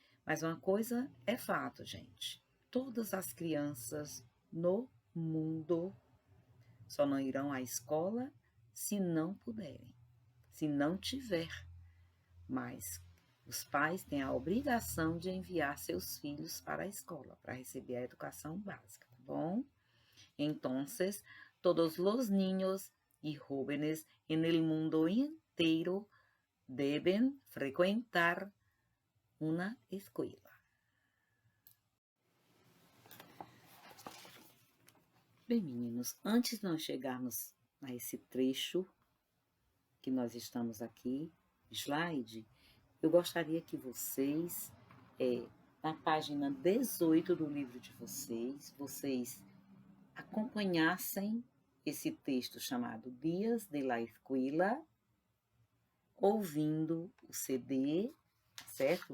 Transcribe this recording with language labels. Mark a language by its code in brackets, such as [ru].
[pt] Mas uma coisa é fato, gente. Todas as crianças no mundo só não irão à escola se não puderem, se não tiver. Mas os pais têm a obrigação de enviar seus filhos para a escola, para receber a educação básica, tá bom? [es] Entonces, todos los niños y jóvenes en el mundo entero deben frecuentar una escuela. [pt] Bem, meninos, antes de nós chegarmos a esse trecho que nós estamos aqui, slide, eu gostaria que vocês, na página 18 do livro de vocês acompanhassem esse texto chamado Dias de la Escuela, ouvindo o CD, certo?